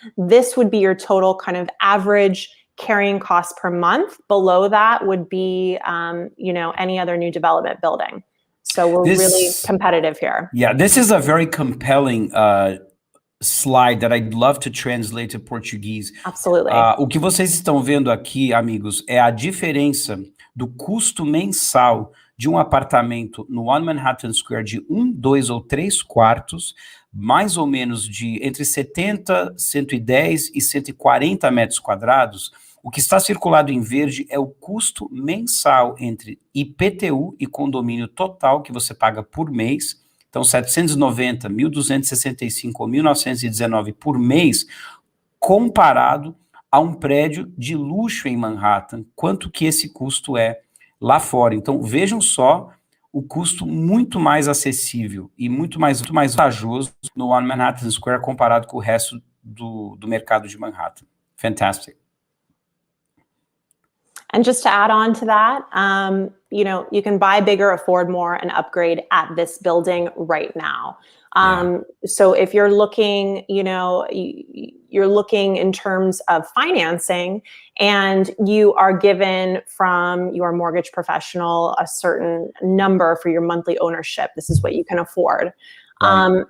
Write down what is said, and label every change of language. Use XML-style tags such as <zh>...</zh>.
<en>This would be your total kind of average carrying costs per month. Below that would be, any other new development building. So we're really competitive here. Yeah, this is a very compelling slide that I'd love to translate to Portuguese. Absolutely.</en> <pt>O que vocês estão vendo aqui, amigos, é a diferença do custo mensal de um apartamento no One Manhattan Square de 1, 2 ou 3 quartos, mais ou menos de entre 70, 110 e 140 metros quadrados. O que está circulado em verde é o custo mensal entre IPTU e condomínio total que você paga por mês. Então, 790, 1.265 ou 1.919 por mês, comparado a um prédio de luxo em Manhattan, quanto que esse custo é lá fora. Então, vejam só o custo muito mais acessível e muito mais vantajoso no One Manhattan Square comparado com o resto do mercado de Manhattan.</pt> <en>Fantastic. And just to add on to that, you can buy bigger, afford more, and upgrade at this building right now. So if you're looking, you're looking in terms of financing, and you are given from your mortgage professional a certain number for your monthly ownership, this is what you can afford. Right.</en>